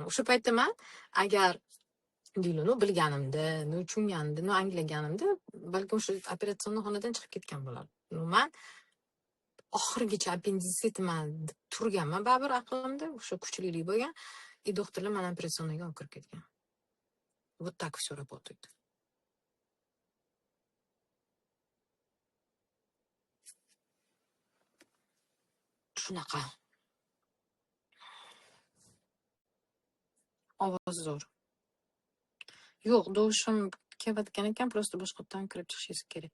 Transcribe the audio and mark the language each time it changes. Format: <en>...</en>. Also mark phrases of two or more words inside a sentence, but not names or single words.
<uz>O'sha paytda men agar Diluni bilganimda, tushunganimda, anglaganimda, balkim o'sha operatsion xonadan chiqib ketgan bo'lardim. Men oxirigacha appenditsitman deb turganman, baribir aqlimda o'sha kuchlilik bo'lgan. И doktorlar meni operatsiyaga olib kirib ketgan.</uz> <ru>Вот так всё работает.</ru> <uz>Shunaqa. Ovoz zo'r. Yo'q, dovushim kelayotgan ekan, просто boshqatdan kirib chiqishingiz kerak.</uz>